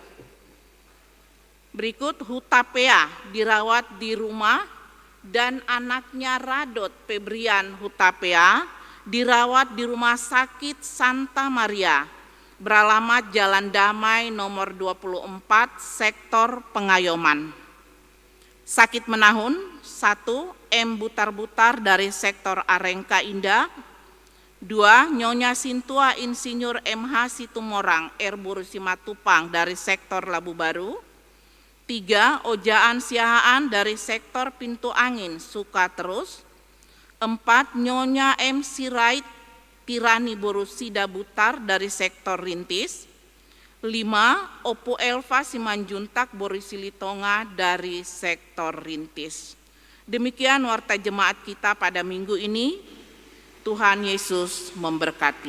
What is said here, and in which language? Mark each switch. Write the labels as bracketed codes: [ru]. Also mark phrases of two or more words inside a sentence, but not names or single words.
[id] Berikut Hutapea dirawat di rumah dan anaknya Radot Febrian Hutapea dirawat di Rumah Sakit Santa Maria beralamat Jalan Damai nomor 24, sektor Pengayoman. Sakit menahun 1. M. Butar-Butar dari sektor Arengka Indah. 2. Nyonya Sintua Insinyur MH Situmorang R. Boru Simatupang dari sektor Labu Baru. 3. Ojaan Siahaan dari sektor Pintu Angin Sukaterus. 4. Nyonya M. Sirait Tirani Boru Sida Butar dari sektor Rintis. 5. Opu Elva Simanjuntak Boru Silitonga dari sektor Rintis. Demikian warta jemaat kita pada minggu ini. Tuhan Yesus memberkati.